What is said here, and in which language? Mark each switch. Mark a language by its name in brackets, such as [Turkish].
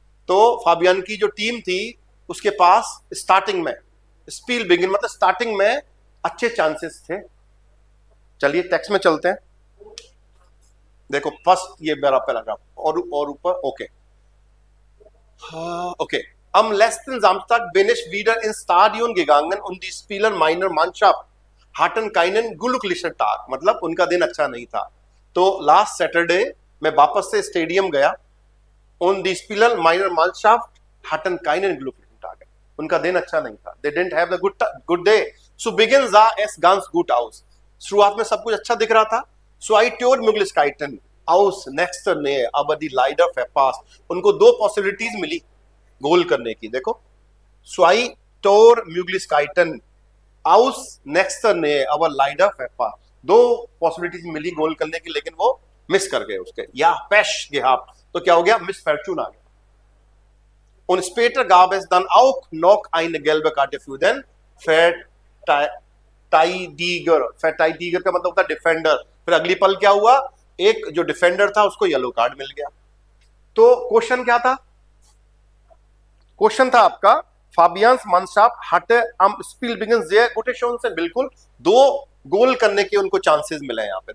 [Hindi] तो फाबियन की जो टीम थी उसके पास स्टार्टिंग में, स्पील बिगिन मतलब स्टार्टिंग में अच्छे चांसेस थे। चलिए टेक्स्ट में चलते हैं, देखो फर्स्ट ये मेरा पैराग्राफ और ऊपर। [German] ओके ओके, am letzten Samstag bin ich wieder ins Stadion gegangen und die Spieler meiner Mannschaft hatten keinen glücklichen Tag, [Hindi] मतलब उनका दिन अच्छा नहीं था। तो लास्ट सैटरडे मैं वापस से स्टेडियम गया, [German] und die Spieler meiner Mannschaft hatten keinen glücklichen Tag, [Hindi] उनका दिन अच्छा नहीं था। [English] They didn't have the good day. [German] Zu Beginn sah es ganz gut aus, [Hindi] शुरुआत में सब कुछ अच्छा दिख रहा था। [German] Zwei Tormöglichkeiten aus nächster Nähe, aber die leider verpasst, [Hindi] उनको 2 पॉसिबिलिटीज मिली गोल करने की। देखो, [German] Zwei Tormöglichkeiten aus nächster Nähe, aber leider verpasst, [Hindi] 2 possibilities मिली गोल करने की, लेकिन वो मिस कर गए उसके। या [German] Pech gehabt, [Hindi] तो क्या हो गया? मिसफॉर्चून आ गया। [German] Und später gab es dann auch noch eine gelbe Karte für den Verteidiger। [Hindi] Verteidiger का मतलब होता है डिफेंडर। फिर अगली पल क्या हुआ? एक जो डिफेंडर था उसको येलो कार्ड मिल गया। तो क्वेश्चन क्या था? क्वेश्चन था आपका, फाबियंस मानशाफ्ट [German] hatte am Spielbeginn sehr gute Chancen, [Hindi] बिल्कुल 2 गोल करने के उनको चांसेस मिले यहाँ पे।